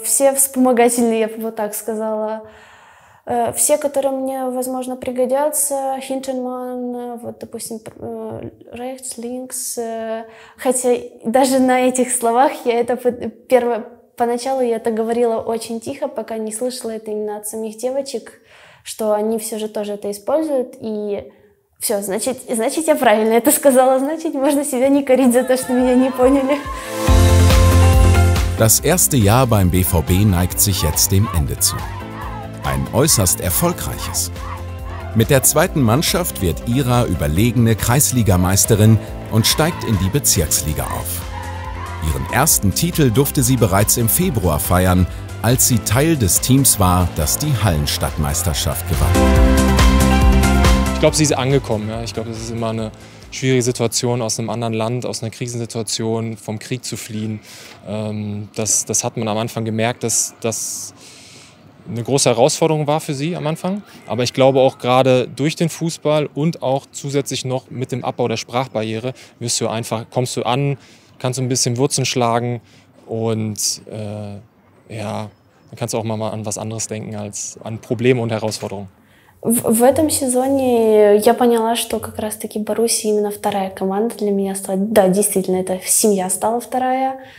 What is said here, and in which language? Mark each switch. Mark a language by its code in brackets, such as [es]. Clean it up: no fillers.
[ru] Все вспомогательные, я бы вот так сказала. Все, которые мне, возможно, пригодятся. [de] Hintermann, [ru] вот, допустим, [de] rechts, links. [ru] Хотя даже на этих словах я это поначалу я это говорила очень тихо, пока не слышала это именно от самих девочек, что они все же тоже это используют. И все, значит, я правильно это сказала. Значит, можно себя не корить за то, что меня не поняли. [de] Das erste Jahr beim BVB neigt sich jetzt dem Ende zu. Ein äußerst erfolgreiches. Mit der zweiten Mannschaft wird Ira überlegene Kreisligameisterin und steigt in die Bezirksliga auf. Ihren ersten Titel durfte sie bereits im Februar feiern, als sie Teil des Teams war, das die Hallenstadtmeisterschaft gewann. Ich glaube, sie ist angekommen. Ja. Ich glaube, das ist immer eine schwierige Situation, aus einem anderen Land, aus einer Krisensituation, vom Krieg zu fliehen. Das hat man am Anfang gemerkt, dass das eine große Herausforderung war für sie am Anfang. Aber ich glaube auch gerade durch den Fußball und auch zusätzlich noch mit dem Abbau der Sprachbarriere kommst du an, kannst du ein bisschen Wurzeln schlagen und ja, dann kannst du auch mal an was anderes denken als an Probleme und Herausforderungen. [ru] В этом сезоне я поняла, что как раз-таки Боруссия именно вторая команда для меня стала. Да, действительно, это семья стала вторая.